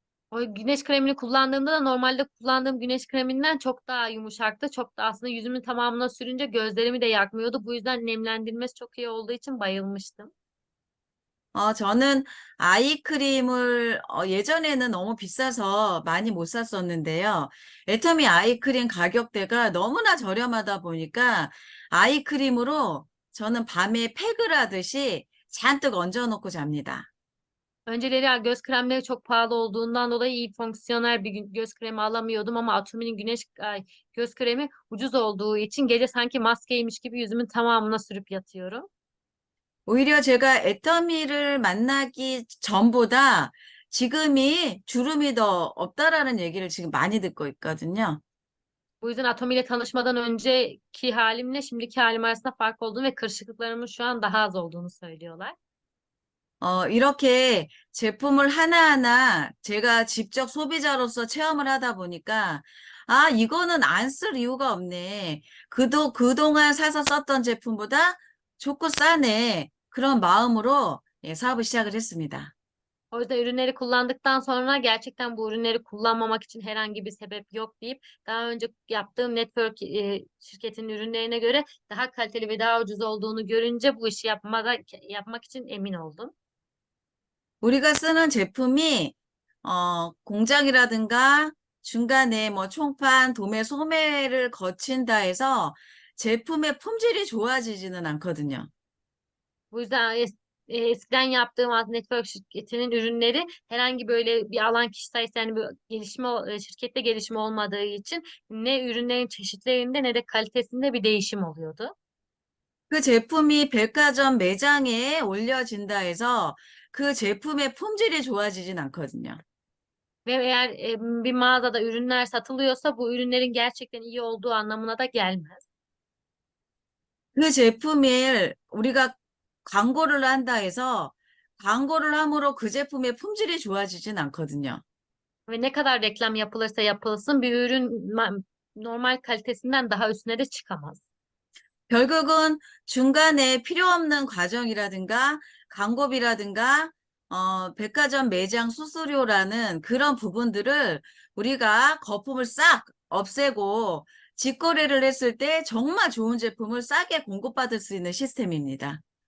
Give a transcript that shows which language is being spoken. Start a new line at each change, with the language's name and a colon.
Turkish: O güneş kremini kullandığımda da normalde kullandığım güneş kreminden çok daha yumuşaktı. Çok da aslında yüzümün tamamına sürünce gözlerimi de yakmıyordu. Bu yüzden nemlendirmesi çok iyi olduğu için bayılmıştım.
Korean: 저는 아이크림을 예전에는 너무 비싸서 많이 못 샀었는데요. 애터미 아이크림 가격대가 너무나 저렴하다 보니까 아이크림으로 저는 밤에 팩을 하듯이 잔뜩 얹어놓고 잡니다.
Turkish: Önceleri göz kremleri çok pahalı olduğundan dolayı iyi fonksiyonel bir göz kremi alamıyordum ama Atomi'nin göz kremi ucuz olduğu için gece sanki maskeymiş gibi yüzümün tamamına sürüp yatıyorum.
Korean: 오히려 제가 애터미를 만나기 전보다 지금이 주름이 더 없다라는 얘기를 지금 많이 듣고 있거든요.
Turkish: Bu yüzden Atomi ile tanışmadan önceki halimle şimdiki halim arasında fark olduğunu ve kırışıklıklarımın şu an daha az olduğunu söylüyorlar.
Korean: 이렇게 제품을 하나하나 제가 직접 소비자로서 체험을 하다 보니까, 이거는 안 쓸 이유가 없네. 그동안 사서 썼던 제품보다 좋고 싸네. 그런 마음으로 사업을 시작을 했습니다.
Turkish: O yüzden ürünleri kullandıktan sonra gerçekten bu ürünleri kullanmamak için herhangi bir sebep yok deyip daha önce yaptığım network şirketinin ürünlerine göre daha kaliteli ve daha ucuz olduğunu görünce bu işi yapmak için emin oldum.
Korean: 우리가 쓰는 제품이, 공장이라든가 중간에 뭐 총판, 도매, 소매를 거친다 해서 제품의 품질이 좋아지지는 않거든요.
Turkish: Bu yüzden eskiden yaptığım network şirketinin ürünleri herhangi böyle bir alan kişi sayısı yani bir şirkette gelişme olmadığı için ne ürünlerin çeşitlerinde ne de kalitesinde bir değişim oluyordu.
Korean: 그 제품이 백화점 매장에 올려진다 해서 그 제품의 품질이 좋아지진 않거든요.
Turkish: Ve eğer bir mağazada ürünler satılıyorsa bu ürünlerin gerçekten iyi olduğu anlamına da gelmez.
Korean: 그 제품을 우리가 광고를 한다 해서 광고를 함으로 그 제품의 품질이 좋아지진 않거든요.
Turkish: Ve ne kadar reklam yapılırsa yapılsın bir ürün normal kalitesinden daha üstüne de çıkamaz.
Korean: 결국은 중간에 필요 없는 과정이라든가 광고비라든가 백화점 매장 수수료라는 그런 부분들을 우리가 거품을 싹 없애고 직거래를 했을 때 정말 좋은 제품을 싸게 공급받을 수 있는 시스템입니다.